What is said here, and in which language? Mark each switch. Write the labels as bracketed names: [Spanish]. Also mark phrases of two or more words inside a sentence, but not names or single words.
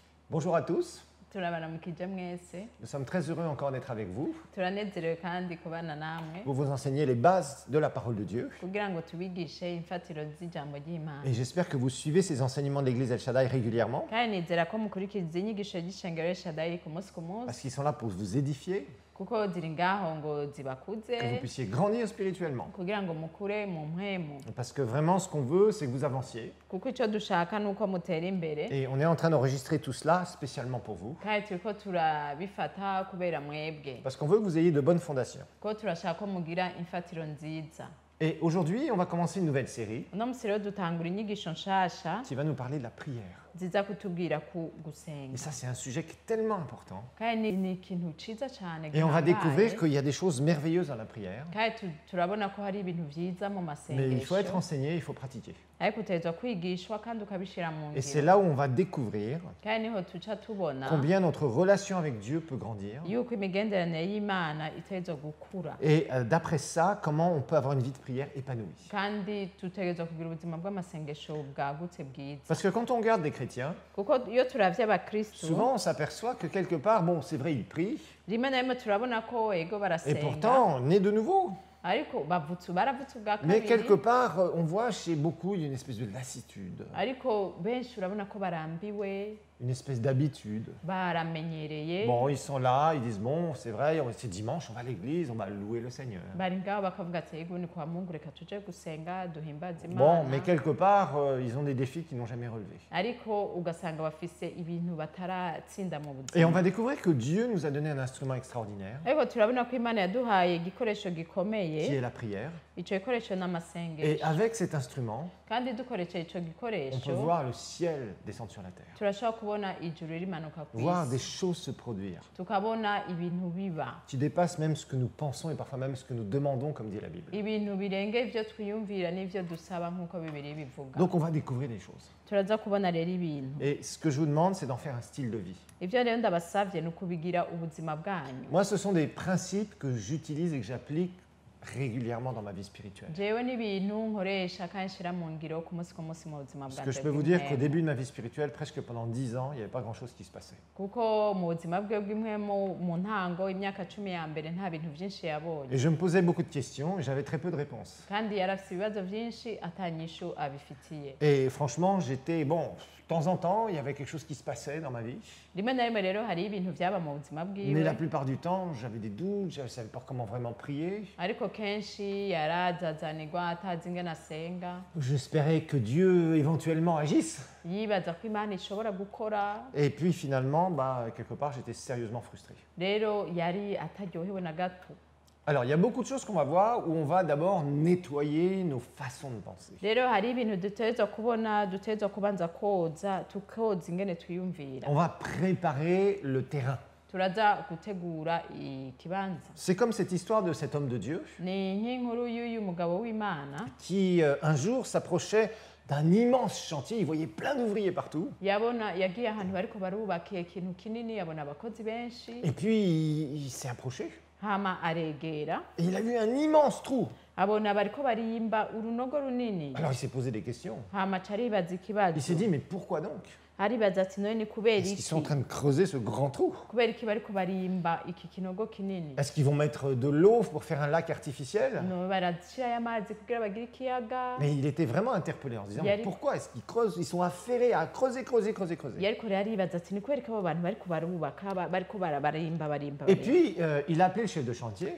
[French] Bonjour à tous, [Rundi] turabaramukije mwese [French] nous sommes très heureux encore d'être avec vous [Rundi] turanezerewe kandi kubana namwe [French] pour vous enseigner les bases de la parole de Dieu. [Rundi] kugira ngo tubigishe imfatiro z'ijambo ry'Imana [French] Et j'espère que vous suivez ces enseignements de l'Église El Shaddai régulièrement, [Rundi] kandi nizera ko mukurikiza inyigisho y'ishengero y'Ishadai ku munsi ku [French] parce [Rundi] munsi [French] qu'ils sont là pour vous édifier, [Rundi] kuko ziri ngaho ngo zibakuze [French] que vous puissiez grandir spirituellement. [Rundi] kugira ngo mukure mu mpwemu [French] Parce que vraiment, ce qu'on veut, c'est que vous avanciez. [Rundi] kuko icyo dushaka ni uko mutera imbere [French] Et on est en train d'enregistrer tout cela spécialement pour vous, [Rundi] kandi turiko turabifata kubera mwebwe [French] parce qu'on veut que vous ayez de bonnes fondations. [Rundi] kuko turashaka ko mugira imfatiro nziza. [French] Et aujourd'hui, on va commencer une nouvelle série [Rundi] uno musi rero dutangura inyigisho nshasha [French] qui va nous parler de la prière. [Rundi] ziza kutubwira ku [French] Et [Rundi] gusenga [French] ça, c'est un sujet qui est tellement important. [Rundi] kandi ni ikintu ciza cyane [French] Et on va [Rundi] gihambaye. [French] découvrir qu'il y a des choses merveilleuses dans la prière. [Rundi] kandi turabona ko hari ibintu byiza mu [French] Mais il faut être [Rundi] masengesho [French] enseigné, il faut pratiquer. [Rundi] ariko utegerezwa kwigishwa kandi ukabishyira mu [French] Et c'est [Rundi] ngiro [French] là où on va découvrir [Rundi] kandi niho tuca tubona [French] combien notre relation avec Dieu peut grandir. [Rundi] yuko imigenderanire y'Imana itegerezwa gukura [French] Et d'après ça, comment on peut avoir une vie de prière épanouie. [Rundi] kandi tutegerezwa kugira ubuzima bw'amasengesho bwagutse bwiza [French] Parce que quand on regarde des chrétiens, [Rundi] kuko iyo turavye abakristu [French] souvent on s'aperçoit que quelque part, bon, c'est vrai, ils prient, [Rundi] rimwe na rimwe turabona ko ego [French] et [Rundi] barasenga [French] pourtant, né de nouveau. [Rundi] ariko baravutse ubwa [French] Mais quelque [Rundi] kabiri [French] part, on voit chez beaucoup, il y a une espèce de lassitude, [Rundi] ariko benshi urabona ko barambiwe [French] une espèce d'habitude. [Rundi] baramenyereye [French] Bon, ils sont là, ils disent, bon, c'est vrai, c'est dimanche, on va à l'église, on va louer le Seigneur. [Rundi] bari ngaho bakavuga ati ego ni [Swahili] kwa Mungu [Rundi] reka tuje gusenga duhimbaze [French] Bon, [Rundi] Imana [French] mais quelque part, ils ont des défis qu'ils n'ont jamais relevés. [Rundi] ariko ugasanga bafise ibintu bataratsinda mu [French] Et on [Rundi] buzima [French] va découvrir que Dieu nous a donné un instrument extraordinaire, [Rundi] ariko turabona ko Imana yaduhaye igikoresho [French] qui [Rundi] gikomeye [French] est la prière. [Rundi] ico gikoresho [French] Et [Rundi] n'amasengesho [French] avec cet instrument, [Rundi] kandi dukoresheje ico [French] on peut [Rundi] gikoresho [French] voir le ciel descendre sur la terre, [Rundi] turashobora kubona ijuru rimanuka ku [French] voir des [Rundi] isi [French] choses se produire, [Rundi] tukabona ibintu biba [French] qui dépassent même ce que nous pensons et parfois même ce que nous demandons, comme dit la Bible. [Rundi] ibintu birenga ivyo twiyumvira n'ivyo dusaba nk'uko Bibiliya bivuga [French] Donc on va découvrir des choses. [Rundi] turaza kubona rero ibintu [French] Et ce que je vous demande, c'est d'en faire un style de vie. [Rundi] ivyo rero ndabasavye ni ukubigira ubuzima bwanyu [French] Moi, ce sont des principes que j'utilise et que j'applique régulièrement dans ma vie spirituelle. [Rundi] jewe n'ibintu nkoresha kandi nshira mu ngiro ku munsi mu buzima [French] Parce [Rundi] bwanje [French] que je peux vous dire qu'au [Rundi] bw'impwemu. [French] début de ma vie spirituelle, presque pendant 10 ans, il n'y avait pas grand-chose qui se passait. [Rundi] kuko mu buzima bwe bw'impwemu mu ntango imyaka 10 ya mbere nta bintu byinshi yabonye [French] Et je me posais beaucoup de questions et j'avais très peu de réponses. [Rundi] kandi yarafise ibibazo byinshi atanyishu abifitiye [French] Et franchement, j'étais, bon, de temps en temps, il y avait quelque chose qui se passait dans ma vie. [Rundi] rimwe na rimwe rero hari ibintu byaba mu buzima [French] Mais [Rundi] bwiwe [French] la plupart du temps, j'avais des doutes, je ne savais pas comment vraiment prier. [Rundi] ariko kenshi yarazazanirwa atazi ingene asenga [French] J'espérais que Dieu éventuellement agisse. [Rundi] yibaza ko Imana ishobora gukora [French] Et puis finalement, bah, quelque part, j'étais sérieusement frustré. [Rundi] rero yari ataryohewe na gato [French] Alors, il y a beaucoup de choses qu'on va voir où on va d'abord nettoyer nos façons de penser. [Rundi] rero hari ibintu dutegerezwa kubona dutegerezwa kubanza koza tukoza ingene twiyumvira [French] On va préparer le terrain. [Rundi] turaza gutegura ikibanza [French] C'est comme cette histoire de cet homme de Dieu [Rundi] ni nk'inkuru y'uyu mugabo w'Imana [French] qui, un jour, s'approchait d'un immense chantier. Il voyait plein d'ouvriers partout. [Rundi] yabona yagiye ahantu bariko barubaka ikintu kinini yabona abakozi benshi [French] Et puis, il s'est approché. [Rundi] hama aregera [French] Et il a vu un immense trou. [Rundi] abona bariko barimba urunogo runini [French] Alors, il s'est posé des questions. [Rundi] hama aca aribaza ikibazo [French] Il s'est dit, mais pourquoi donc? [Rundi] aribaza ati none ni kubera [French] Est-ce qu'ils [Rundi] iki [French] sont en train de creuser ce grand trou? [Rundi] kubera iki bariko barimba iki kinogo kinini [French] Est-ce qu'ils vont mettre de l'eau pour faire un lac artificiel? [Rundi] no barashirayo amazi kugira bagire ikiyaga [French] Mais il était vraiment interpellé en se disant, mais pourquoi est-ce qu'ils creusent? Ils sont affairés à creuser. [Rundi] yariko rero aribaza ati ni kubera ko abo bantu bariko barubaka bariko barimba [French] Et puis, il a appelé le chef de chantier.